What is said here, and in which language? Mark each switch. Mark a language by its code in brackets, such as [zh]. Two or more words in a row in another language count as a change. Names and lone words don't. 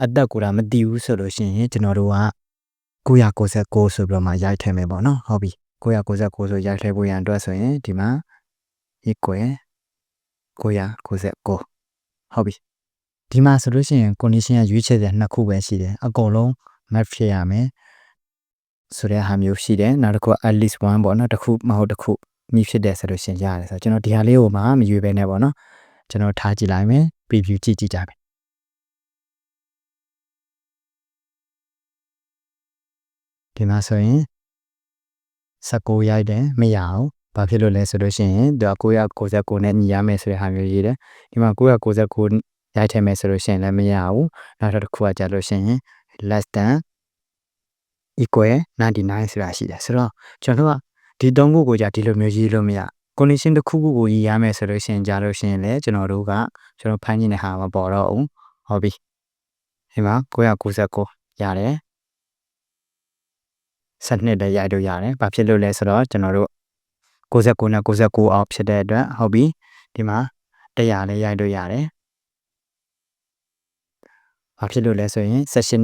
[my] သက်ကိုဒါမတည်ဘူးဆိုလို့ရှိရင်ကျွန်တော်တို့က999ဆိုပြီးတော့မှရိုက်ထည့်မယ်ပေါ့နော်ဟုတ်ပြီ999ဆိုရိုက်ထည့်ဖို့ရန်အတွက်ဆိုရင်ဒီမှာ equal 999ဟုတ်ပြီဒီမှာဆိုလို့ရှိရင် condition ကရွေးချယ်တဲ့နှစ်ခုပဲရှိတယ်အကုန်လုံး match ဖြစ်ရမယ်ဆိုတဲ့ဟာမျိုးရှိတယ်နောက်တစ်ခုက [en] at least one [my] ပေါ့နော်တစ်ခုမဟုတ်တစ်ခုမိဖြစ်တယ်ဆိုလို့ရှိရင်ရတယ်ဆိုတော့ကျွန်တော်ဒီဟာလေးကိုမှမရွေးပဲနဲ့ပေါ့နော်ကျွန်တော်ထားကြည့်လိုက်မယ် preview ကြည့်ကြမယ် ဒီမှာဆိုရင်19ရိုက်တယ်မရအောင်ဘာဖြစ်လို့လဲဆိုလို့ရှိရင်သူက999နဲ့ညီရမယ်ဆိုတဲ့ဟာမျိုးရေးတယ်ဒီမှာ999ရိုက်ထည့်မယ်ဆိုလို့ရှိရင်လည်းမရဘူးနောက်တစ်ခုကကြာလို့ရှိရင် [en] less than equal [my] 99 ဆိုတာရှိတယ်ဆိုတော့ကျွန်တော်တို့ကဒီ3ခုကိုကြာဒီလိုမျိုးရေးလို့မရ condition တစ်ခုခုကိုရေးရမယ်ဆိုလို့ရှိရင်ကြာလို့ရှိရင်လည်းကျွန်တော်တို့ဖမ်းနေတဲ့ဟာမပေါ်တော့ဘူးဟုတ်ပြီဒီမှာ999ရတယ် 12လည်းရိုက်လို့ရတယ်ဘာဖြစ်လို့လဲဆိုတော့ကျွန်တော်တို့69နဲ့69အောက်ဖြစ်တဲ့အတွက်ဟုတ်ပြီဒီမှာ100လည်းရိုက်လို့ရတယ်ဘာဖြစ်လို့လဲဆိုရင်16